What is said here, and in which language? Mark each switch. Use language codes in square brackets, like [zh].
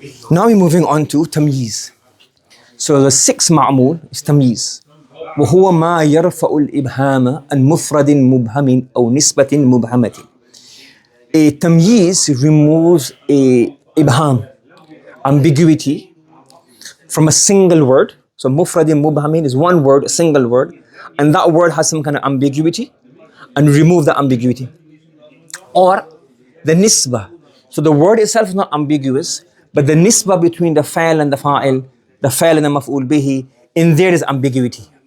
[en] Now we're moving on to تمييز. So the sixth معمول is تمييز. [ar] وهو ما يرفع الإبهام عن مفرد مبهم أو نسبة مبهمة. [en] A تمييز removes a ibham, ambiguity, from a single word. So mufradin mubhamin is one word, a single word, and that word has some kind of ambiguity, and remove the ambiguity. Or the nisbah. So the word itself is not ambiguous, but the nisbah between the fa'il and the fa'il, the fa'il and the maf'ul bihi, in there is ambiguity.